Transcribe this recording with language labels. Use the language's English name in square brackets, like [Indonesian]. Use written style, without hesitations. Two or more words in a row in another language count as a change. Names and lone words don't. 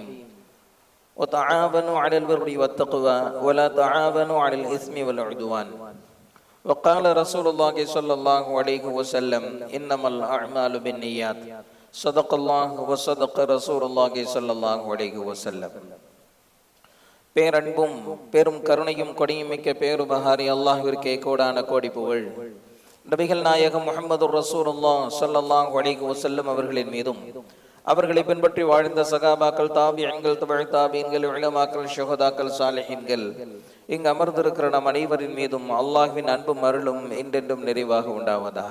[Arabic] وتعاونوا على البر والتقوى ولا تعاونوا على الإثم والعدوان. وقال رسول الله صلى الله عليه وسلم: إنما الأعمال بالنيات. صدق الله وصدق رسول الله صلى الله عليه وسلم. [Tamil] பேரன்பும் பெரும் கருணையும் கொடியும் மிக்க பேருபகாரி அல்லாஹ்விற்கே கோடான கோடி புகழ். நபிகள் நாயகம் முஹம்மது [Arabic] رسول الله صلى الله عليه وسلم [Tamil] அவர்களின் மீதும் அவர்களை பின்பற்றி வாழ்ந்த சகாபாக்கள், தாபியீன்கள், தபஅ தாபியீன்கள், உலமாக்கள், ஷுஹதாக்கள், சாலிஹீன்கள், இங்கு அமர்ந்திருக்கிற நம் அனைவரின் மீதும் அல்லாஹ்வின் அன்பும் அருளும் என்றென்றும் நிறைவாக உண்டாவதாக.